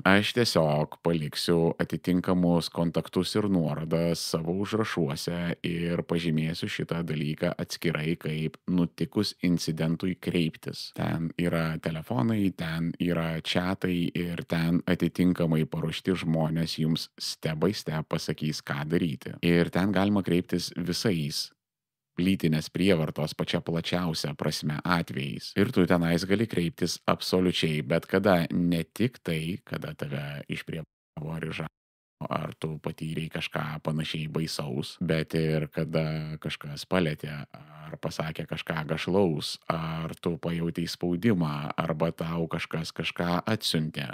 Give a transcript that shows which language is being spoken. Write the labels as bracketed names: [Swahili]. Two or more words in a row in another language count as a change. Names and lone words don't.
[Lithuanian] Aš tiesiog paliksiu atitinkamus kontaktus ir nuorodas savo užrašuose ir pažymėsiu šitą dalyką atskirai, kaip nutikus incidentui kreiptis. Ten yra telefonai, ten yra chatai ir ten atitinkamai paruošti žmonės jums [English] step by step [Lithuanian] pasakys, ką daryti. Ir ten galima kreiptis visais lytinės prievartos pačia plačiausia prasme atvejais. Ir tu tenais gali kreiptis absoliučiai bet kada, ne tik tai, kada tave išprievartavo ar išžagino, ar tu patyrei kažką panašiai baisaus, bet ir kada kažkas palėtė, ar pasakė kažką gašlaus, ar tu pajautai spaudimą, arba tau kažkas kažką atsiuntė.